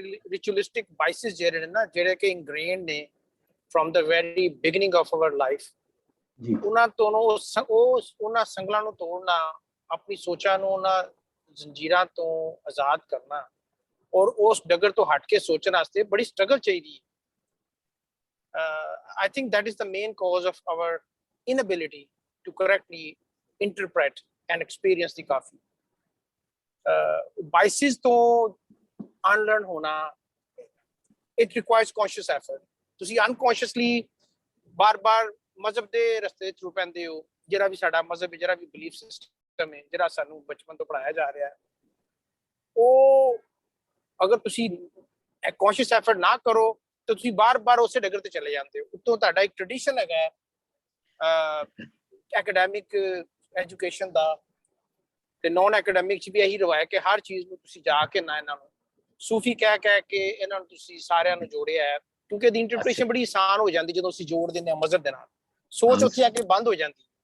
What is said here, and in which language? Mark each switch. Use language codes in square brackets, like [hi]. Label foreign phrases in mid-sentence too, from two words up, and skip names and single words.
[en] ritualistic vices [pa] ਜਿਹੜੇ ਨੇ ਨਾ, ਜਿਹੜੇ ਕਿ ਇਨਗ੍ਰੇਨਡ ਨੇ [en] from the very beginning of our life, [pa] ਉਹਨਾਂ ਤੋਂ ਉਹਨਾਂ ਸੰਗਲਾਂ ਨੂੰ ਤੋੜਨਾ, ਆਪਣੀ ਸੋਚਾਂ ਨੂੰ ਉਹਨਾਂ ਜ਼ੰਜੀਰਾਂ ਤੋਂ ਆਜ਼ਾਦ ਕਰਨਾ, ਔਰ ਉਸ ਡਗਰ ਤੋਂ ਹਟ ਕੇ ਸੋਚਣ ਵਾਸਤੇ ਬੜੀ ਸਟਰਗਲ ਚਾਹੀਦੀ ਹੈ। [en] I think that is the main cause of our inability to correctly interpret and experience the Kafi. Biases to unlearn hona, it requires conscious effort. [pa] ਤੁਸੀਂ unconsciously ਬਾਰ-ਬਾਰ ਮਜ਼ਹਬ ਦੇ ਰਸਤੇ ਥਰੂ ਪੈਂਦੇ ਹੋ, ਜਿਹੜਾ ਵੀ ਸਾਡਾ ਮਜ਼ਹਬ, ਜਿਹੜਾ ਵੀ [en] belief system [pa] ਹੈ, ਜਿਹੜਾ ਸਾਨੂੰ ਬਚਪਨ ਤੋਂ ਪੜਾਇਆ ਜਾ ਰਿਹਾ ਹੈ, ਉਹ ਅਗਰ ਤੁਸੀਂ [en] conscious effort [pa] ਨਾ ਕਰੋ ਤਾਂ ਤੁਸੀਂ ਬਾਰ-ਬਾਰ ਉਸੇ ਡਗਰ ਤੇ ਚਲੇ ਜਾਂਦੇ ਹੋ। ਉੱਤੋਂ ਤੁਹਾਡਾ ਇੱਕ ਟ੍ਰੈਡੀਸ਼ਨ ਹੈਗਾ [en] academic education [pa] ਦਾ, ਤੇ [en] non academic [pa] 'ਚ ਵੀ ਇਹੀ ਰਵਾਇਤ ਕਿ ਹਰ ਚੀਜ਼ ਨੂੰ ਤੁਸੀਂ ਜਾ ਕੇ ਨਾ ਇਹਨਾਂ ਨੂੰ ਸੂਫੀ ਕਹਿ ਕੇ ਇਹਨਾਂ ਨੂੰ ਤੁਸੀਂ ਸਾਰਿਆਂ ਨੂੰ ਜੋੜਿਆ ਹੈ, ਕਿਉਂਕਿ ਇਹਦੀ ਇੰਟਰਪ੍ਰੀਟੇਸ਼ਨ ਬੜੀ ਆਸਾਨ ਹੋ ਜਾਂਦੀ ਜਦੋਂ ਅਸੀਂ ਜੋੜ ਦਿੰਦੇ ਹਾਂ ਮਜ਼ਹਬ ਦੇ ਨਾਲ, ਸੋਚ ਉੱਥੇ ਆ ਕੇ ਬੰਦ ਹੋ ਜਾਂਦੀ।